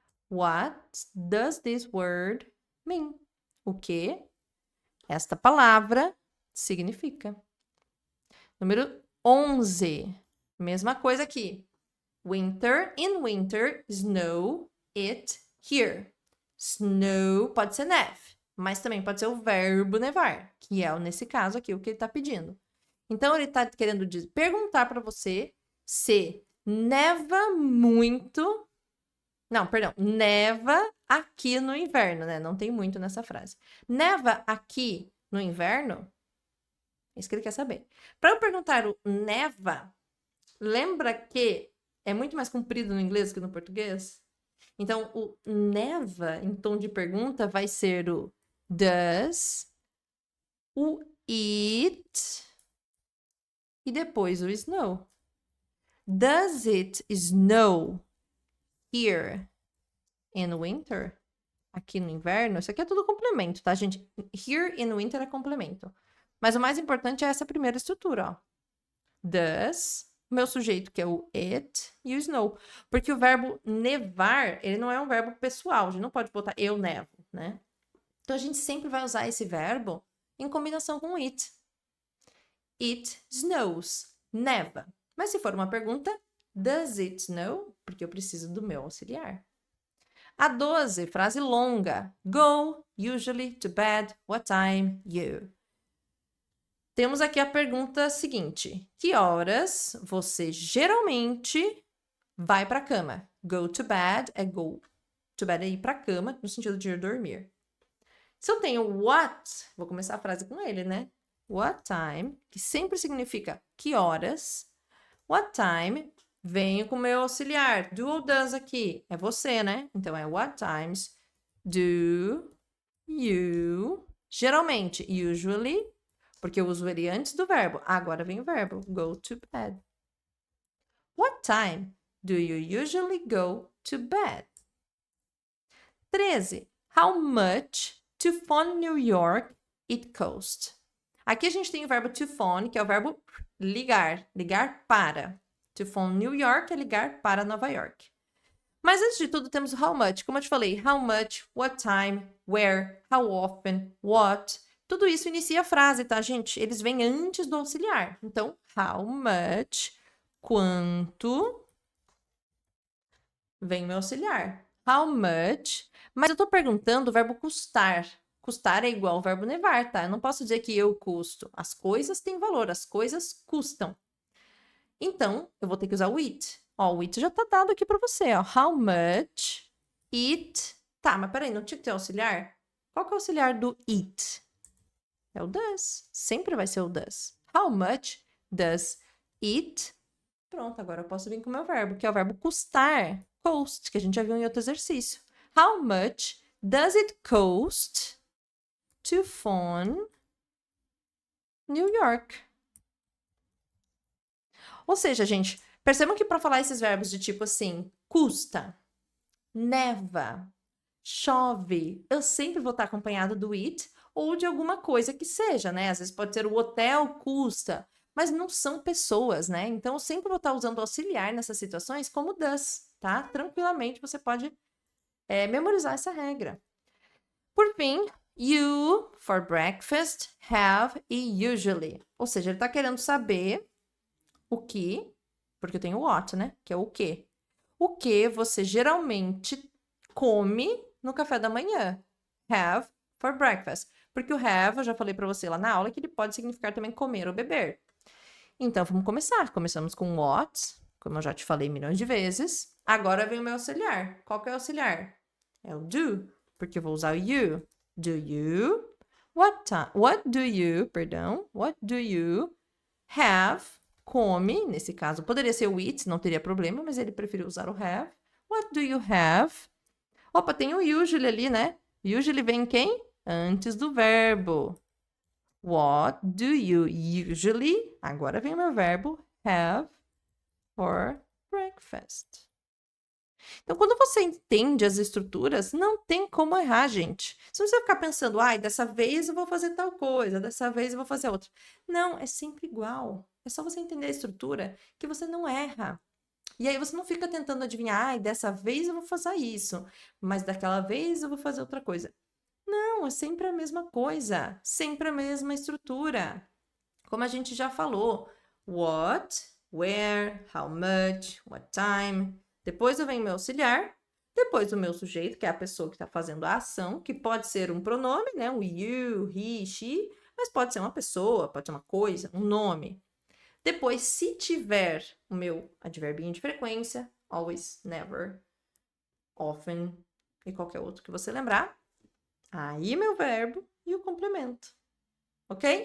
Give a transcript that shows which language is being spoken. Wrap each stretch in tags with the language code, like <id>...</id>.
<en>What does this word mean?</en> <pt>O que esta palavra significa? Número 11. Mesma coisa aqui.</pt> <en>Winter, in winter, snow, it, here.</en> <pt>Snow pode ser neve, mas também pode ser o verbo nevar, que é, nesse caso aqui, o que ele está pedindo. Então, ele está querendo perguntar para você se neva muito... Não, perdão. Neva aqui no inverno, né? Não tem muito nessa frase. Neva aqui no inverno? É isso que ele quer saber. Para eu perguntar o neva, lembra que é muito mais comprido no inglês que no português? Então, o neva, em tom de pergunta, vai ser o does, o it e depois o snow.</pt> <en>Does it snow here in winter?</en> <pt>Aqui no inverno? Isso aqui é tudo complemento, tá, gente?</pt> <en>Here in winter</en> <pt>é complemento. Mas o mais importante é essa primeira estrutura, ó.</pt> <en>Does,</en> <pt>meu sujeito que é o it e o snow. Porque o verbo nevar, ele não é um verbo pessoal. A gente não pode botar eu nevo, né? Então, a gente sempre vai usar esse verbo em combinação com it.</pt> <en>It snows.</en> <pt>Neva. Mas se for uma pergunta,</pt> <en>does it snow?</en> <pt>Porque eu preciso do meu auxiliar. A 12, frase longa.</pt> <en>Go, usually, to bed, what time, you.</en> <pt>Temos aqui a pergunta seguinte. Que horas você geralmente vai para a cama?</pt> <en>Go to bed</en> <pt>é</pt> <en>go to bed</en> <pt>é ir para a cama, no sentido de ir dormir. Se eu tenho what, vou começar a frase com ele, né? What time, que sempre significa que horas. What time, venho com o meu auxiliar. Do ou does aqui, é você, né? Então, é</pt> <en>what times do you,</en> <pt>geralmente, usually, porque eu uso ele antes do verbo. Agora vem o verbo,</pt> <en>go to bed. What time do you usually go to bed? 13. How much to phone New York it cost?</en> <pt>Aqui a gente tem o verbo to phone, que é o verbo ligar, ligar para. To phone New York é ligar para Nova York. Mas antes de tudo temos o how much. Como eu te falei, how much, what time, where, how often, what. Tudo isso inicia a frase, tá, gente? Eles vêm antes do auxiliar. Então, how much, quanto, vem o meu auxiliar. How much, mas eu tô perguntando o verbo custar. Custar é igual ao verbo nevar, tá? Eu não posso dizer que eu custo. As coisas têm valor, as coisas custam. Então, eu vou ter que usar o it. Ó, o it já tá dado aqui para você, ó.</pt> <en>How much it...</en> <pt>Tá, mas peraí, não tinha que ter auxiliar? Qual que é o auxiliar do it? É o does. Sempre vai ser o does.</pt> <en>How much does it...</en> <pt>Pronto, agora eu posso vir com o meu verbo, que é o verbo custar. Cost, que a gente já viu em outro exercício.</pt> <en>How much does it cost to phone New York?</en> <pt>Ou seja, gente, percebam que para falar esses verbos de tipo assim, custa, neva, chove, eu sempre vou estar acompanhado do it ou de alguma coisa que seja, né? Às vezes pode ser o hotel custa, mas não são pessoas, né? Então eu sempre vou estar usando auxiliar nessas situações como does, tá? Tranquilamente você pode memorizar essa regra.</pt> <en>Por fim, you for breakfast have e usually.</en> <pt>Ou seja, ele está querendo saber o que, porque eu tenho o what, né? Que é o que. O que você geralmente come no café da manhã.</pt> <en>Have for breakfast.</en> <pt>Porque o have, eu já falei para você lá na aula, que ele pode significar também comer ou beber. Então, vamos começar. Começamos com what, como eu já te falei milhões de vezes. Agora vem o meu auxiliar. Qual que é o auxiliar? É o do, porque eu vou usar o you.</pt> <en>Do you? What do you, what do you have?</en> <pt>Come, nesse caso, poderia ser o it, não teria problema, mas ele preferiu usar o have.</pt> <en>What do you have?</en> <pt>Opa, tem o usually ali, né? Usually vem quem? Antes do verbo.</pt> <en>What do you usually,</en> <pt>agora vem o meu verbo,</pt> <en>have for breakfast?</en> <pt>Então, quando você entende as estruturas, não tem como errar, gente. Se você ficar pensando, ai, dessa vez eu vou fazer tal coisa, dessa vez eu vou fazer outra. Não, é sempre igual. É só você entender a estrutura que você não erra. E aí você não fica tentando adivinhar, ai, dessa vez eu vou fazer isso, mas daquela vez eu vou fazer outra coisa. Não, é sempre a mesma coisa, sempre a mesma estrutura. Como a gente já falou, what, where, how much, what time. Depois eu venho meu auxiliar, depois o meu sujeito, que é a pessoa que está fazendo a ação, que pode ser um pronome, né? Um you, he, she, mas pode ser uma pessoa, pode ser uma coisa, um nome. Depois, se tiver o meu adverbinho de frequência, always, never, often e qualquer outro que você lembrar, aí meu verbo e o complemento. Ok?</pt>